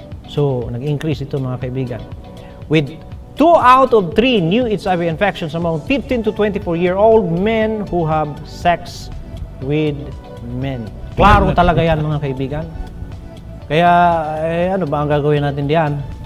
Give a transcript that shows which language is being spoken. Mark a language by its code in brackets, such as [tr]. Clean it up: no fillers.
[tl] So, nag-increase ito mga kaibigan. [en] With 2 out of 3 new HIV infections among 15 to 24-year-old men who have sex with men. [tl] Klaro talaga yan mga kaibigan. Kaya, ano ba ang gagawin natin diyan?